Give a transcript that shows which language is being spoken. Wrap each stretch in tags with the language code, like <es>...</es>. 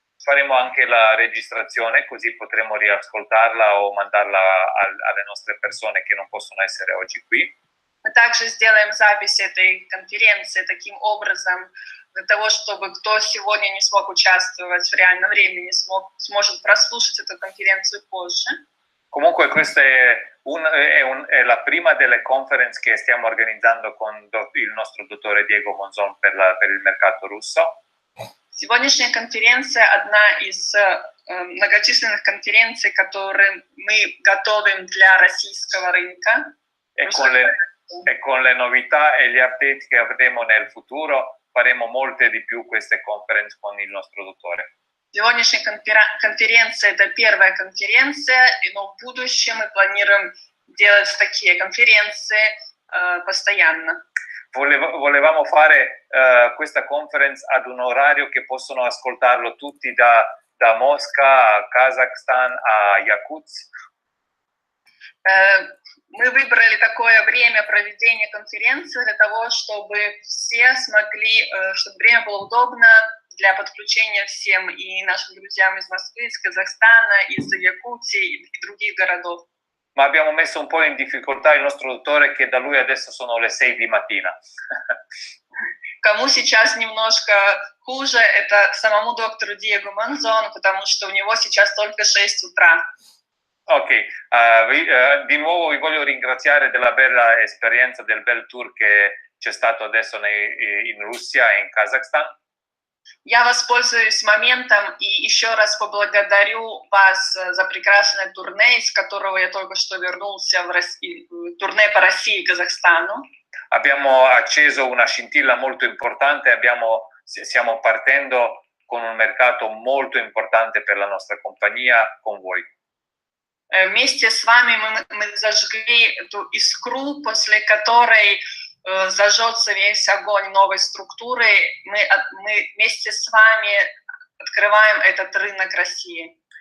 <it>Faremo anche la registrazione, così potremo riascoltarla o mandarla alle nostre persone che non possono essere oggi qui.</it> <ru>Мы также сделаем запись этой конференции таким образом, для того, чтобы кто сегодня не смог участвовать в реальном времени, сможет прослушать эту конференцию позже.</ru> <it>Comunque questa è la prima delle conference che stiamo organizzando con il nostro dottore Diego Monzon per il mercato russo.</it> <ru>Сегодняшняя конференция одна из многочисленных конференций, которые мы готовим для российского рынка.</ru> <it>E con le novità e gli update che avremo nel futuro faremo molte di più queste conference con il nostro dottore.</it> <ru>Сегодняшняя конференция – это первая конференция, но в будущем мы планируем делать такие конференции постоянно.</ru> <it>Volevamo fare questa conference ad un orario che possono ascoltarlo tutti da Mosca a Kazakhstan a Yakutsk.</it> <ru>Мы выбрали такое время проведения конференции для того, чтобы все смогли, чтобы время было удобно для подключения всем и нашим друзьям из Москвы, из Казахстана, из Якутии и других городов.</ru> <it>Ma abbiamo messo un po' in difficoltà il nostro dottore che da lui adesso sono le 6 di mattina.</it> <ru>Кому сейчас немножко хуже, это самому доктору Диего Монзону, потому что у него сейчас только 6 утра.</ru> <it>Ok, di nuovo vi voglio ringraziare della bella esperienza, del bel tour che c'è stato adesso in Russia e in Kazakhstan.</it> <ru>Я воспользуюсь моментом и еще раз поблагодарю вас за прекрасное турне, из которого я только что вернулся турне по России и Казахстану.</ru> <it>Abbiamo acceso una scintilla molto importante, stiamo partendo con un mercato molto importante per la nostra compagnia con voi.</it> <ru>Вместе с вами мы зажгли эту искру, после которой зажжется весь огонь новой структуры. Мы вместе с вами открываем этот рынок России.</ru>